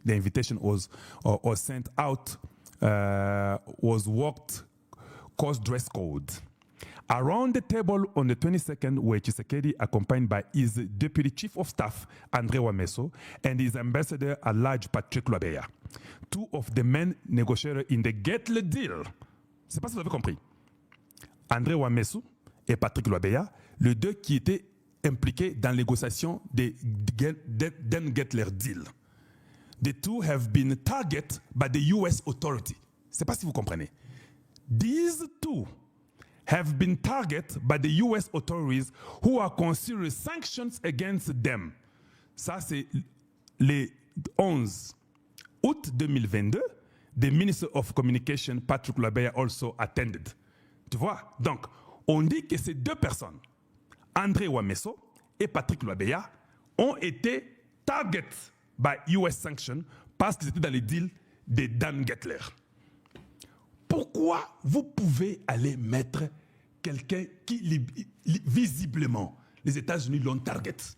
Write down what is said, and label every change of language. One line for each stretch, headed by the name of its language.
English: The invitation was sent out, was walked, course dress code. Around the table on the 22nd were Tshisekedi, accompanied by his deputy chief of staff, André Wameso, and his ambassador at large, Patrick Lwabeya. Two of the main negotiators in the Gettler deal.
French: Je ne sais pas si vous avez compris. André Wameso et Patrick Lwabeya, les deux qui étaient impliqués dans la négociation des Dan Gettler deal.
English: The two have been targeted by the US authority.
French: Je ne sais pas si vous comprenez.
English: These two have been targeted by the US authorities who are considering sanctions against them.
French: Ça, c'est le 11 août 2022.
English: The Minister of Communication, Patrick Lwabeya, also attended.
French: Tu vois? Donc, on dit que ces deux personnes, André Wameso et Patrick Lwabeya, ont été
English: targeted by US sanctions
French: parce qu'ils étaient dans les deals de Dan Gettler. Pourquoi vous pouvez aller mettre quelqu'un qui, visiblement, les États-Unis l'ont target?